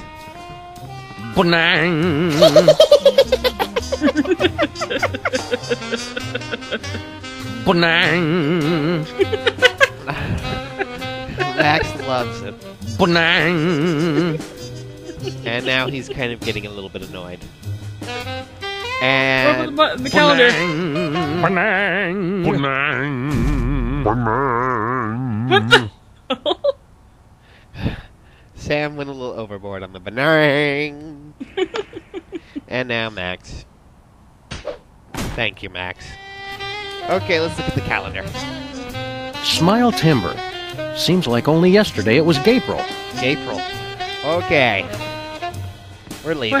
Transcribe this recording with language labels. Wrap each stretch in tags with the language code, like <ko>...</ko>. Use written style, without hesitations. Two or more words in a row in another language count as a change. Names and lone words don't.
<en>Banang. Banang. Max loves it. Banang. And now he's kind of getting a little bit annoyed. And the calendar. Banang. Banang. Banang. Sam went a little overboard on the banang. And now Max. Thank you, Max. Okay, let's look at the calendar. Smile Timber. Seems like only yesterday it was Gapril. Gapril. Okay. We're leaving.</en>